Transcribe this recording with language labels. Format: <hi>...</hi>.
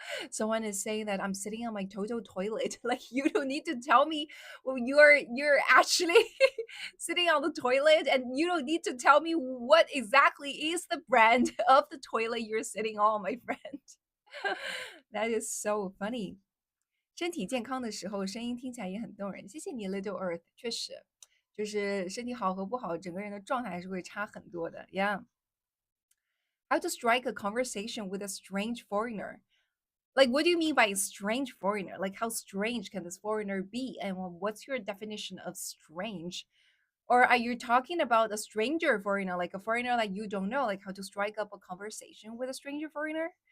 <en>Someone is saying that I'm sitting on my Toto toilet. Like you don't need to tell me well, you're actually sitting on the toilet, and you don't need to tell me what exactly is the brand of the toilet you're sitting on, my friend. That is so funny.</en> <zh>身体健康的时候，声音听起来也很动人。谢谢你，Little Earth。确实，就是身体好和不好，整个人的状态还是会差很多的。</zh> <en>Yeah. How to strike a conversation with a strange foreigner? Like, what do you mean by strange foreigner? Like, how strange can this foreigner be? And what's your definition of strange? Or are you talking about a stranger foreigner, like a foreigner that you don't know, like how to strike up a conversation with a stranger foreigner?</en>